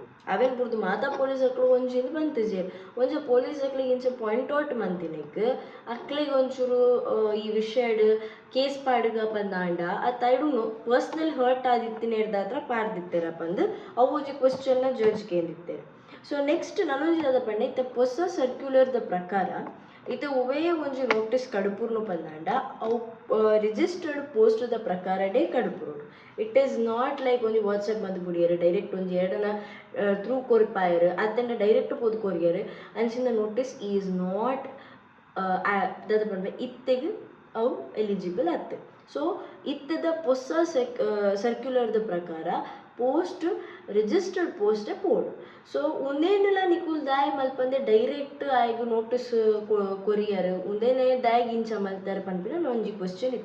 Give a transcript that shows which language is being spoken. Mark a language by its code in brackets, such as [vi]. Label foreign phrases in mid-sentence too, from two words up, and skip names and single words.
[tcy] ಅವೇನ್ ಬುರ್ದು ಮಾತಾ ಪೊಲೀಸ್ ಅಕ್ಳು ಒಂಜಿಂದ ಬಂತಿಜೇರು ಒಂಜ ಪೊಲೀಸ್ ಅಕ್ಳಿಗೆ ಇಂಚ [en] point out [tcy] ಮಂತಿನಿಕ್ ಅಕ್ಳಿಗೆ ಒಂಚೂರು ಈ ವಿಷಯಡ್ ಕೇಸ್ ಪಾಡ್ಗ ಬಂದಾಂಡ ಆ ತೈಡುನು [en] personal hurt [tcy] ಆದಿತ್ತಿನೇರ್ದ ಹತ್ರ ಪಾರ್ದಿತ್ತೇರಪ್ಪ ಅಂದು ಅವು ಒಂಜಿ ಕ್ವಶನ್ನ ಜಡ್ಜ್ ಕೇಂದಿತ್ತೇರು. [en] so next [tcy] ನನೊಂಜಿದ ಪಂಡ ಇತ್ತ ಹೊಸ ಸರ್ಕ್ಯುಲರ್ದ ಪ್ರಕಾರ ಇತ್ತ ಒವೇ ಒಂಜಿ ನೋಟಿಸ್ ಕಡುಪುರ್ನು ಪಂದಾಂಡ ಅವು ರಿಜಿಸ್ಟರ್ಡ್ ಪೋಸ್ಟ್ದ ಪ್ರಕಾರಡೇ ಕಡುಪುರು. [en] it is not like [tcy] ಒಂಜಿ ವಾಟ್ಸಪ್ ಬಂದು ಬಿಡಿಯರು ಡೈರೆಕ್ಟ್ ಒಂಜಿ ಎರಡನ ಥ್ರೂ ಕೊರಿಪಾಯರು ಅತ್ತಂಡ ಡೈರೆಕ್ಟ್ ಪೋದು ಕೊರಿಯರು ಅಂಚಿನ [en] notice is not [tcy] ದಾದ ಪಂಡ ಇತ್ತೆಗೆ ಅವು ಎಲಿಜಿಬಲ್ ಆತ್ತೆ. ಸೊ ಇತ್ತದ ಹೊಸ ಸರ್ಕ್ಯುಲರ್ದ ಪ್ರಕಾರ [en] post registered post [tcy] ಪೋಡು. ಸೊ ಒಂದೇನೆಲ್ಲ ನಿಕುಲ್ ದಾಯ್ ಮಲ್ಪಂದೆ ಡೈರೆಕ್ಟ್ ಆಯ್ಗು [en] notice courier [tcy] ಒಂದೇನೆ ದಾಯ್ಗೆ ಇಂಚ ಮಲ್ತಾರೆ ಪನ್ಪಿನ ಒಂಜಿ ಕ್ವಶನ್ ಇತ್ತು.